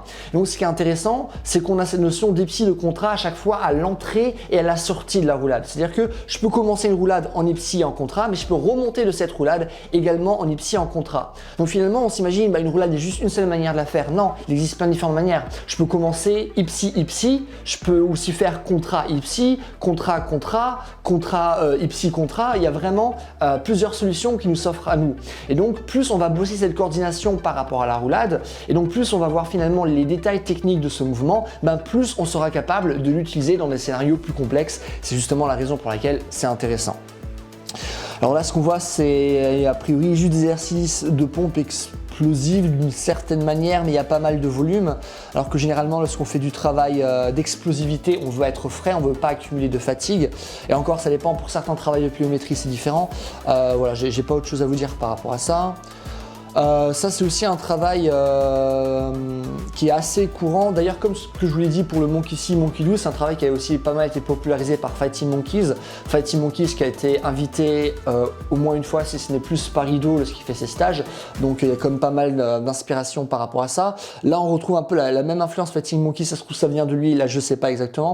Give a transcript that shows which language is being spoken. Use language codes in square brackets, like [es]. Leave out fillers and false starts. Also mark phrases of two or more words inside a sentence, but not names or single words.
[fr] Donc ce qui est intéressant, c'est qu'on a cette notion d'ipsi de contra à chaque fois à l'entrée et à la sortie de la roulade. C'est-à-dire que je peux commencer une roulade en ipsi et en contra, mais je peux remonter de cette roulade également en ipsi et en contra. Donc finalement, on s'imagine une roulade est juste une seule manière de la faire. Non, il existe plein de différentes manières. Je peux commencer ipsi ipsi, je peux aussi faire contra ipsi, contra contra, contra ipsi contra. Il y a vraiment plusieurs solutions qui nous s'offrent à nous. Et donc plus on va bosser cette coordination par rapport à la roulade, et donc plus on va voir finalement les détails techniques de ce mouvement, plus on sera capable de l'utiliser dans des scénarios plus complexes. C'est justement la raison pour laquelle c'est intéressant. Alors là, ce qu'on voit, c'est a priori juste des exercices de pompe explosive d'une certaine manière, mais il y a pas mal de volume. Alors que généralement, lorsqu'on fait du travail d'explosivité, on veut être frais, on ne veut pas accumuler de fatigue. Et encore, ça dépend, pour certains travails de pliométrie, c'est différent. Voilà, j'ai pas autre chose à vous dire par rapport à ça. Ça c'est aussi un travail qui est assez courant. D'ailleurs, comme ce que je vous l'ai dit pour le [en] monkey see, monkey do, [fr] c'est un travail qui a aussi pas mal été popularisé par Fighting Monkeys. Fighting Monkeys qui a été invité au moins une fois, si ce n'est plus par Ido lorsqu'il fait ses stages. Donc il y a comme pas mal d'inspiration par rapport à ça. Là on retrouve un peu la même influence Fighting Monkeys, ça se trouve ça vient de lui, là je sais pas exactement.